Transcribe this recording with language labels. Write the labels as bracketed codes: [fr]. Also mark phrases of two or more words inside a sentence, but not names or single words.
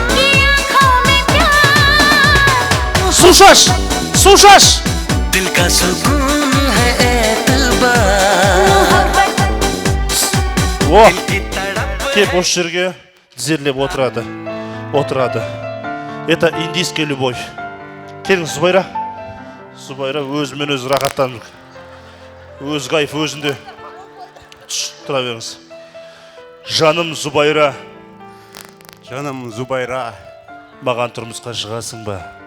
[kk] Су шаш! Су шаш! О! Кеп осы жерге тізерлеп отырады. Отырады. [ru] Это индийская любовь. [kk] Келіңіз, Зубайра. Зубайра өзімен өзі рахаттанып. Өз кайф өзінде. Тұра беріңіз. Жаным Зубайра. Жаным Зубайра. Маған тұрмысқа шығасың ба?